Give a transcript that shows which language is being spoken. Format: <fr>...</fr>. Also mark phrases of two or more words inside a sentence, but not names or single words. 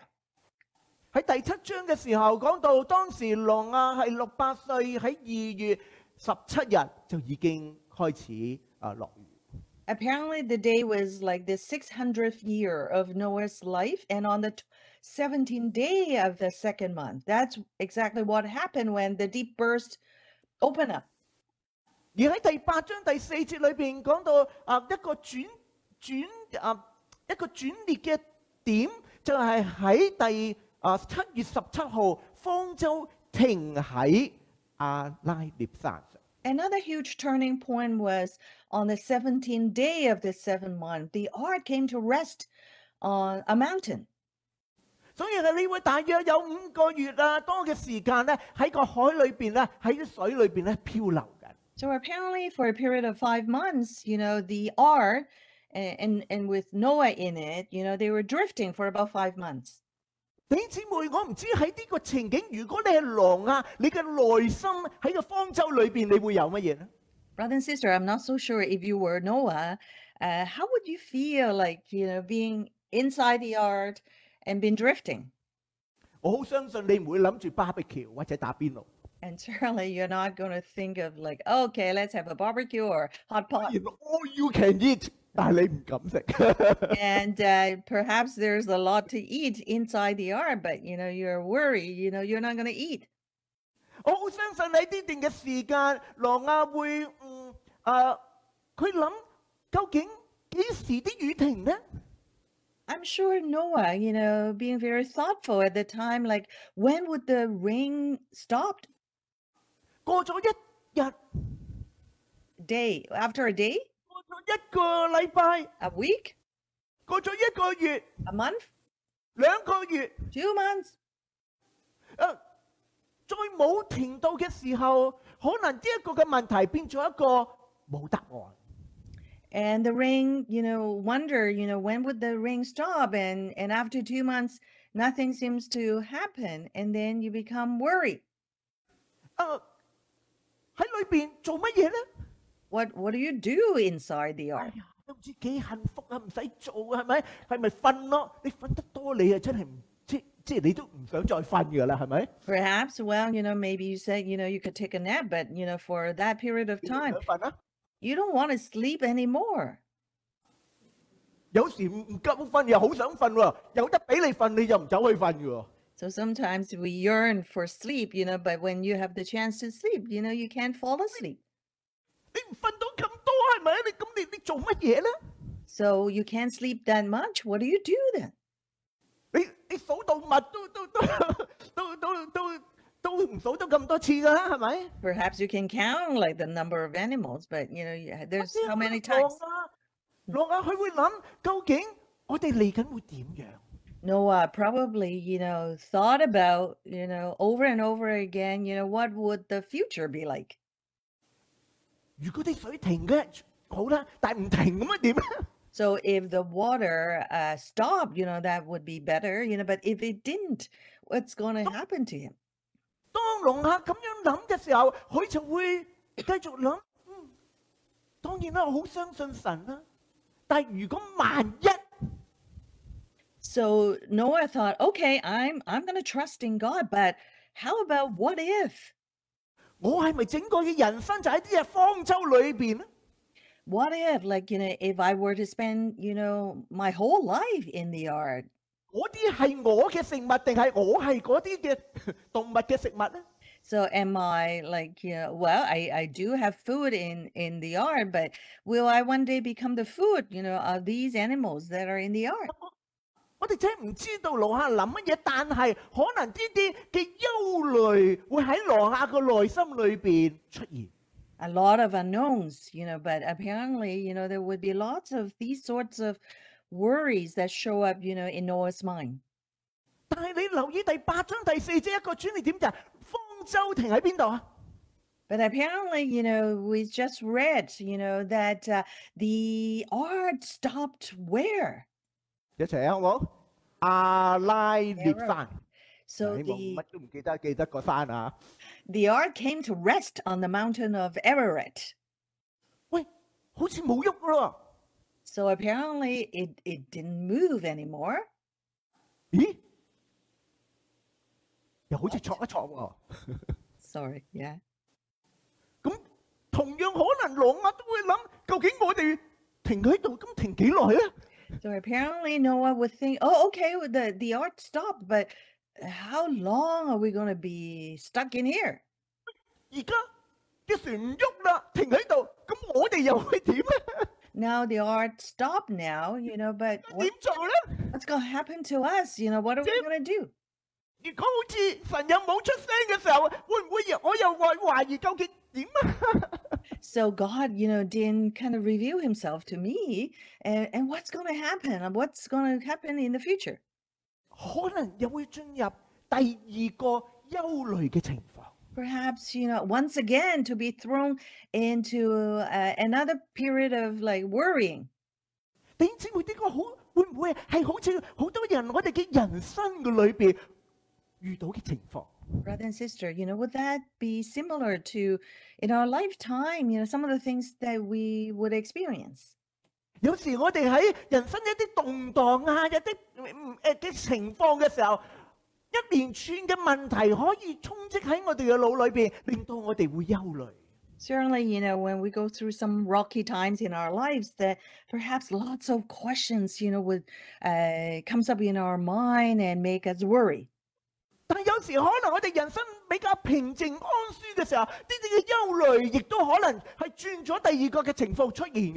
<yue>喺第7章嘅時候講到，當時挪亞係600歲，喺2月17日就已經開始落雨。</yue> <en>Apparently the day was like the 600th year of Noah's life, and on the 17th day of the second month, that's exactly what happened when the deep burst opened up.</en> <yue>而喺第8章第4節裏邊講到一個轉捩嘅點，就係喺第7月17號，方舟停喺亞拉臘山上。</yue> <en>Another huge turning point was on the 17th day of the 7th month, the ark came to rest on a mountain.</en> <yue>所以呢會大約有5個月多嘅時間咧，喺個海裏邊咧，喺啲水裏邊咧漂流緊。</yue> <en>So apparently for a period of 5 months, the ark and with Noah in it, they were drifting for about 5 months.</en> <yue>弟兄姊妹，我唔知喺呢個情景，如果你係挪亞，你嘅內心喺個方舟裏邊，你會有乜嘢咧</yue> <en>？Brother and sister, I'm not so sure if you were Noah, how would you feel like, being inside the ark and been drifting?</en> <yue>我好相信你唔會諗住 barbecue 或者打邊爐。</yue> <en>And certainly you're not going to think of like, okay, let's have a barbecue or hot pot. All you can eat.</en> <yue>但係你唔敢食。</yue> <en>And perhaps there's a lot to eat inside the ark, but you're worried, you're not going to eat.</en> <yue>我好相信喺呢段嘅時間，挪亞會佢諗究竟幾時啲雨停呢？</yue> <en>I'm sure Noah, being very thoughtful at the time, like when would the rain stop?</en> <yue>過咗一日</yue> <en>Day after a day?</en> <yue>過咗一個禮拜</yue> <en>A week?</en> <yue>過咗一個月</yue> <en>A month?</en> <yue>2 個月</yue> <en>2 months?</en> <yue>再冇停到嘅時候，可能呢一個嘅問題變咗一個冇答案。</yue> <en>And the rain, wonder, when would the rain stop? And after 2 months, nothing seems to happen. And then you become worried.</en> <yue>喺裏邊做乜嘢咧？</yue> <en>What do you do inside the ark?</en> <yue>都唔知幾幸福啊，唔使做係咪？係咪瞓咯？你瞓得多，你啊真係唔即係你都唔想再瞓㗎啦，係咪？</yue> <en>Perhaps, well, maybe you said, you could take a nap, but, for that period of time, you don't want to sleep anymore.</en> <yue>有時唔夠瞓又好想瞓喎，有得俾你瞓你又唔走去瞓㗎喎。</yue> <en>So sometimes we yearn for sleep, but when you have the chance to sleep, you can't fall asleep.</en> <yue>你唔瞓到咁多係咪？你做乜嘢咧？</yue> <en>So you can't sleep that much. What do you do then?</en> <yue>你數動物都唔數得咁多次㗎啦，係咪？</yue> <en>Perhaps you can count like the number of animals, but there's how many times?</en> <yue>挪亞佢會諗究竟我哋嚟緊會點樣？</yue> <en>Noah probably, thought about, over and over again, what would the future be like?</en> <yue>如果啲水停嘅好啦，但係唔停咁樣點咧？</yue> <en>So if the water stopped, that would be better, but if it didn't, what's going to happen to him?</en> <yue>當挪亞咁樣諗嘅時候，佢就會繼續諗，當然啦，我好相信神啦。但係如果萬一</yue> <en>So Noah thought, okay, I'm going to trust in God, but how about what if?</en> <yue>我係咪整個嘅人生就喺呢隻方舟裏邊咧？</yue> <en>What if, like, if I were to spend, my whole life in the ark?</en> <yue>嗰啲係我嘅食物，定係我係嗰啲嘅動物嘅食物咧？</yue> <en>So am I like, well, I do have food in the ark, but will I one day become the food, of these animals that are in the ark?</en> <yue>我哋真係唔知道挪亞諗乜嘢，但係可能呢啲嘅憂慮會喺挪亞個內心裏邊出現。</yue> <en>A lot of unknowns, but apparently, there would be lots of these sorts of worries that show up, in Noah's mind.</en> <yue>但係你留意第8章第4節一個轉捩點就係方舟停喺邊度啊？</yue> <en>But apparently, we just read, that the ark stopped where?</en> <yue>一齊啊，好冇？ 亞拉臘山。</yue> <en>So</en> <yue>希望乜都唔記得，記得個山啊！</yue> <en>the ark came to rest on the mountain of Ararat.</en> <yue>喂，好似冇喐噶咯。</yue> <en>So apparently it didn't move anymore.</en> <yue>咦？又好似戳一戳喎。</yue> <en>Sorry, yeah.</en> <yue>咁同樣可能狼啊都會諗，究竟我哋停喺度，咁停幾耐咧？</yue> <en>So apparently Noah would think, oh, okay, well, the ark stopped, but how long are we going to be stuck in here?</en> <yue>而家啲船唔喐啦，停喺度，咁我哋又會點咧？</yue> <en>Now the ark stopped now, but</en> <yue>點做咧？</yue> <en>what's going to happen to us? What are we going to do?</en> <yue>如果好似神又冇出聲嘅時候，會唔會我又懷疑究竟點啊？</yue> <en>So God, didn't kind of reveal himself to me, and what's going to happen? And what's going to happen in the future?</en> <yue>可能又會進入第二個憂慮嘅情況。</yue> <en>Perhaps, once again to be thrown into another period of like worrying.</en> <yue>弟兄姊妹，呢個會唔會係好似好多人我哋嘅人生嘅裏邊遇到嘅情況？</yue> <en>Brother and sister, would that be similar to in our lifetime, some of the things that we would experience?</en> <yue>有時我哋喺人生一啲動盪啊，一啲嘅情況嘅時候，一連串嘅問題可以充斥喺我哋嘅腦裏邊，令到我哋會憂慮。</yue> <en>Certainly, when we go through some rocky times in our lives, that perhaps lots of questions, would comes up in our mind and make us worry.</en> <yue>但係有時可能我哋人生比較平靜安舒嘅時候，呢啲嘅憂慮亦都可能係轉咗第二個嘅情況出現嘅。</yue>